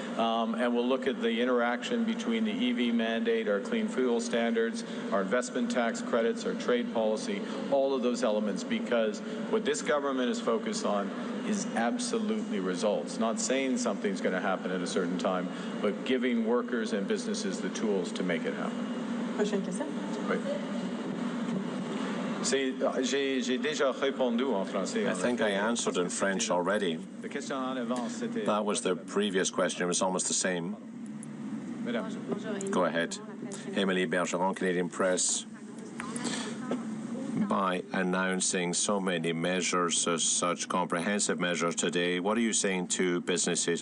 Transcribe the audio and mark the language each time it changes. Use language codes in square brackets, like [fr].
[en] And we'll look at the interaction between the EV mandate, our clean fuel standards, our investment tax credits, our trade policy, all of those elements, because what this government is focused on is absolutely results. Not saying something's going to happen at a certain time, but giving workers and businesses the tools to make it happen. [fr] Prochaine question. [en] Right. [fr] J'ai déjà répondu en français. [en] I think I answered in French already. That was the previous question. It was almost the same. Go ahead. Émilie Bergeron, Canadian Press. By announcing so many measures, such comprehensive measures today, what are you saying to businesses?